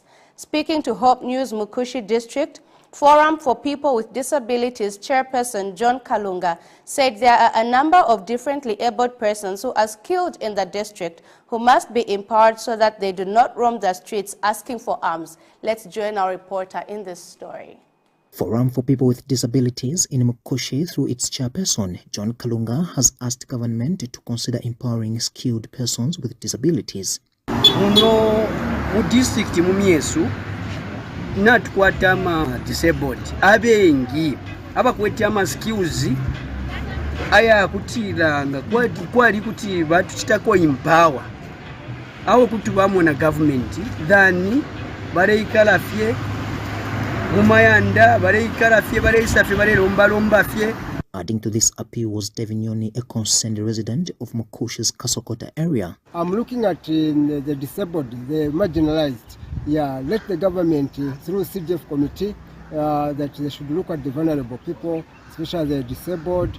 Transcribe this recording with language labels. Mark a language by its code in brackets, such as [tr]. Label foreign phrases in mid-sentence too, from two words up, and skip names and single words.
[en] Speaking to Hope News Mukushi District, Forum for People with Disabilities Chairperson John Kalunga said there are a number of differently abled persons who are skilled in the district who must be empowered so that they do not roam the streets asking for alms. Let's join our reporter in this story. Forum for People with Disabilities in Mukushi, through its chairperson, John Kalunga, has asked government to consider empowering skilled persons with disabilities. [bem] Muno mu district mumyesu natukwata ama disabled abengi abakwete ama skills aya kutiranga kwali kuti batuchitako empower awo kuti bamona government then bareikala fye mumayanda bareikala fye bareisafe barelomba fye. [en] Adding to this appeal was Devinyoni, a concerned resident of Mukushi's Kasokota area. I'm looking at the disabled, the marginalized. Yeah, let the government, through CDF committee, that they should look at the vulnerable people, especially the disabled.